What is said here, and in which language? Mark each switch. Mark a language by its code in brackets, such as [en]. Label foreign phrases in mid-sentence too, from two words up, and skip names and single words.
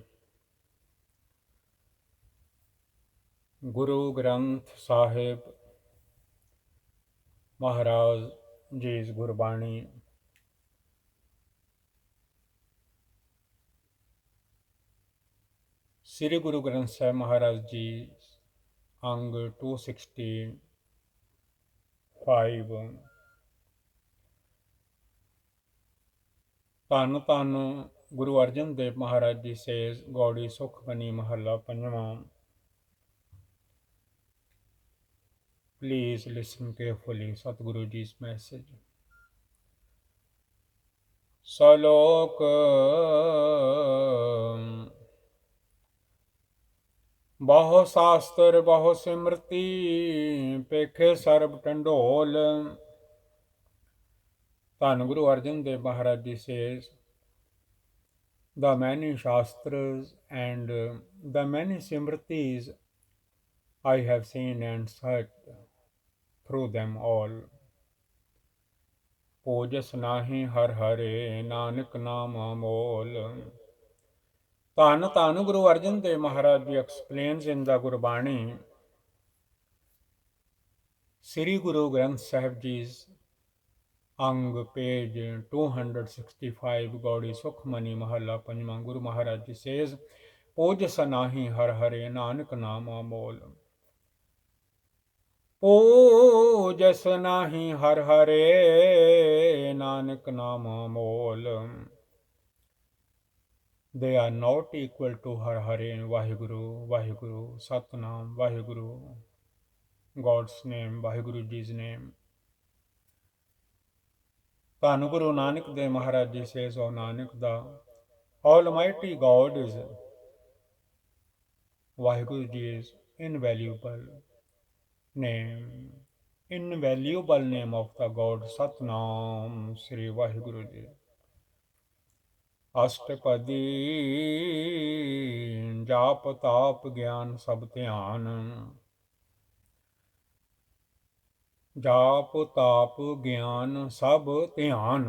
[pa] ਗੁਰੂ ਗ੍ਰੰਥ ਸਾਹਿਬ ਮਹਾਰਾਜ ਜੀ ਗੁਰਬਾਣੀ ਸ੍ਰੀ ਗੁਰੂ ਗ੍ਰੰਥ ਸਾਹਿਬ ਮਹਾਰਾਜ ਜੀ ਅੰਗ 265। ਧੰਨ ਧੰਨ ਗੁਰੂ ਅਰਜਨ ਦੇਵ ਮਹਾਰਾਜ ਜੀ ਸੇਜ਼ ਗੌੜੀ ਸੁਖਮਨੀ ਮਹੱਲਾ ਪੰਜਵਾਂ। [en] Please listen carefully Satguru Ji's message. [pa] Salok ਬਹੁ ਸ਼ਾਸਤਰ ਬਹੁ ਸਿਮਰਤੀ ਪੇਖੇ ਸਰਬ ਟੰਡੋਲ। ਧੰਨ ਗੁਰੂ ਅਰਜਨ ਦੇਵ ਮਹਾਰਾਜ ਜੀ [en] says, the many shastras and the many simritis I have seen and searched through them all. [pa] ਪੂਜਸ ਨਾਹੀ ਹਰ ਹਰੇ ਨਾਨਕ ਨਾਮ ਅਮੋਲ। ਧੰਨ ਧੰਨ ਗੁਰੂ ਅਰਜਨ ਦੇਵ ਮਹਾਰਾਜ ਜੀ [en] explains in the Gurbani, Sri Guru Granth Sahib Ji's ਅੰਗ page 265 [pa] ਗੌੜੀ ਸੁਖਮਨੀ ਮਹੱਲਾ ਪੰਜਵਾਂ। ਗੁਰੂ ਮਹਾਰਾਜ ਜੀ says, ਪੂਜਸ ਨਾਹੀ ਹਰ ਹਰੇ ਨਾਨਕ ਨਾਮ ਅਮੋਲ। ਪੂਜਸ ਨਾਹੀ ਹਰ ਹਰੇ ਨਾਨਕ ਨਾਮ ਅਮੋਲ। [en] They are not equal to Har Hare, Vaheguru, Vaheguru, Satnam, Vaheguru, God's name, Vaheguru Ji's name. Dhanu Guru Nanak Dev Maharaj Ji says, O Nanak, the Almighty God is Vaheguru Ji's invaluable name of the God Satnam, Sri Vaheguru Ji. [pa] ਅਸ਼ਟਪਦੀ ਜਾਪ ਤਾਪ ਗਿਆਨ ਸਭ ਧਿਆਨ। ਜਾਪ ਤਾਪ ਗਿਆਨ ਸਭ ਧਿਆਨ।